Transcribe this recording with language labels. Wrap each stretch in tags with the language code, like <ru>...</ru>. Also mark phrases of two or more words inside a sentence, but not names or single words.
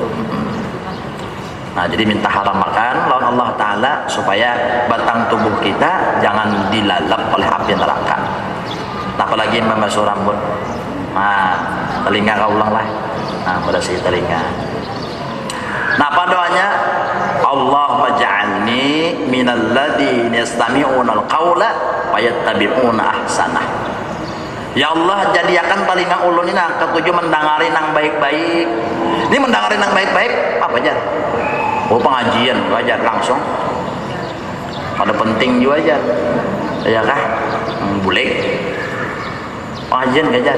<bjn>Nah jadi minta haramakan lawan Allah Ta'ala supaya batang tubuh kita jangan dilalap oleh api neraka. Nah, apalagi membasuh rambut. Nah telinga kau ulang lah, nah pada si telinga. Nah apa doanya?</bjn> <ar>اللهم اجعلني من الذين يستمعون القول ويتبعون أحسنه.</ar> <bjn>Ya Allah, jadikan telinga ulun ini ketujuh mendengari nang baik-baik. Ini mendengari nang baik-baik apa aja? Oh pengajian aja langsung. Ada penting juga aja. Ya kah? Boleh. Pengajian aja.</bjn>